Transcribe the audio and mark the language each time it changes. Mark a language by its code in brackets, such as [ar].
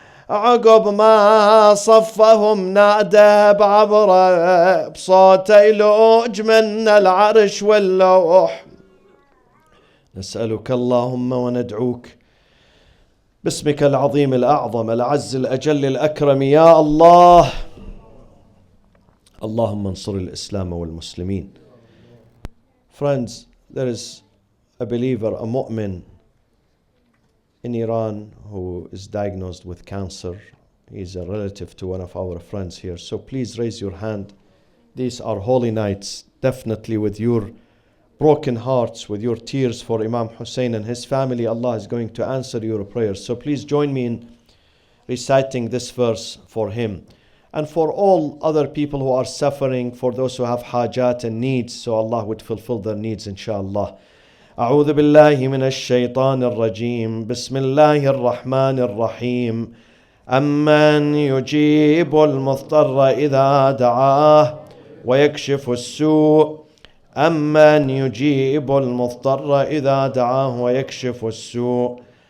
[ar] عقب ما صفهم نادى بعبره بصوت يلوج من العرش واللوح. نسألك اللهم وندعوك باسمك العظيم الأعظم الأعز الأجل الأكرم يا الله. اللهم انصر الإسلام والمسلمين. [en] Friends, there is a believer, a mu'min in Iran who is diagnosed with cancer. He's a relative to one of our friends here. So please raise your hand. These are holy nights. Definitely with your broken hearts, with your tears for Imam Hussein and his family, Allah is going to answer your prayers. So please join me in reciting this verse for him. And for all other people who are suffering, for those who have hajat and needs, so Allah would fulfill their needs inshallah. [ar] أعوذ بالله من الشيطان الرجيم. بسم الله الرحمن الرحيم. أمن يجيب المضطر إذا دعاه ويكشف السوء. أمن يجيب المضطر إذا دعاه ويكشف السوء.